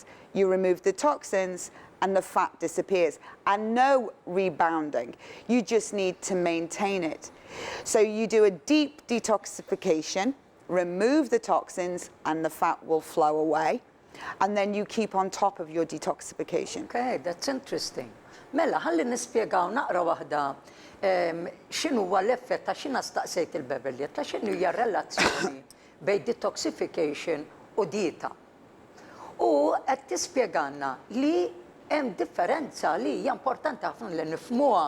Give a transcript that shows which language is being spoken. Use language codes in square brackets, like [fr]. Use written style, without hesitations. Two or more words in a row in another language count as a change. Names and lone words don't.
[en] You remove the toxins and the fat disappears, and no rebounding. You just need to maintain it. So you do a deep detoxification, remove the toxins, and the fat will flow away. And then you keep on top of your detoxification. Okay, that's interesting. [mt] Mela, ħalli nispjegaw naqra waħda x'inhu huwa l-effett ta' x'ina staqsejt il-Beverly, ta' x'inhu hija relazzjoni bejn detoxification u dieta. U qed tispjegalna li hemm differenza li hija importanti ħafna li nifhmuha.